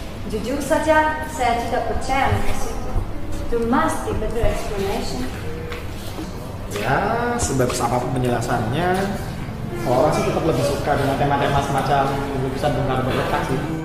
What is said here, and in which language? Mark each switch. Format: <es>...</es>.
<id>Jujur saja, saya tidak percaya mitos itu.</id> <en>There must be better explanation.</en> <id>Ya, sebagus apapun penjelasannya, orang sih tetap lebih suka dengan tema-tema semacam lukisan Bung Karno retak sih.</id>